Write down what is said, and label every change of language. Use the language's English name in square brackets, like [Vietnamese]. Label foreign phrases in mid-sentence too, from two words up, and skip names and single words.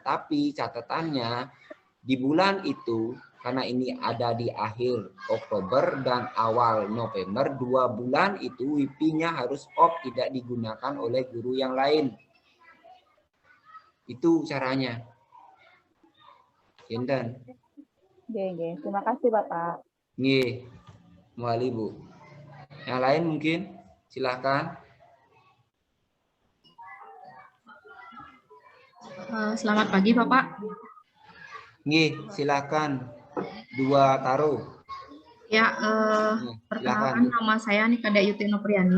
[Indonesian] Tapi catatannya, di bulan itu, karena ini ada di akhir Oktober dan awal November, 2 bulan itu WiFi-nya harus off, tidak digunakan oleh guru yang lain. Itu caranya. Ginten. Terima kasih Bapak. Nggih. Muali Bu. Yang lain mungkin silahkan. Selamat pagi Bapak. Nggih, silakan. 2 taruh. Ya, perkenalkan nama saya Nika Dayuti Nopriani.